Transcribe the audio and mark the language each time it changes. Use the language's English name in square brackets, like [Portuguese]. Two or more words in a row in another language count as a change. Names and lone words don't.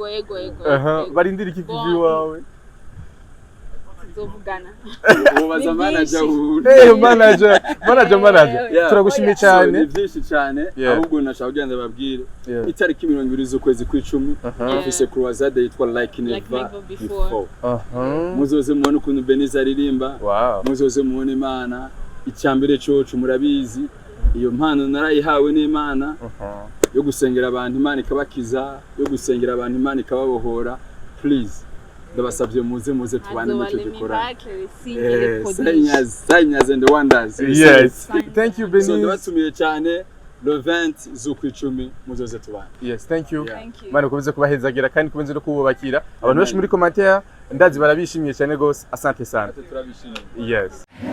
[Rundi] barindira iki TV wawe tuzovugana ubaza manager manager turagushimiye cyane ni byinshi cyane ahubwo nashaka kugenda babwire itariki 20 z'ukwezi kw'icumi afise croisade yitwa [English] like never before [Rundi] muzoze mubone ukuntu Benize aririmba muzoze mubone Imana icyambere cyocu murabizi iyo mpano narayihawe n'Imana yo gusengera abantu Imana ikabakiza yo gusengera abantu Imana ikababohora please ndabasabye muze tubane mu cyo gikora [English] signs and wonders. Yes, thank you Benize. [Rundi] So ndabatumiye cyane le 20 z'ukwicumi muzoze tubane. [English] Yes, thank you. [Rundi] Mana kubize kubahezagira kandi kubize no kububakira abantu benshi muri commentaire ndazi barabishimiye cyane gose [Swahili] asante sana. [Rundi] Turabishimiye. Yes.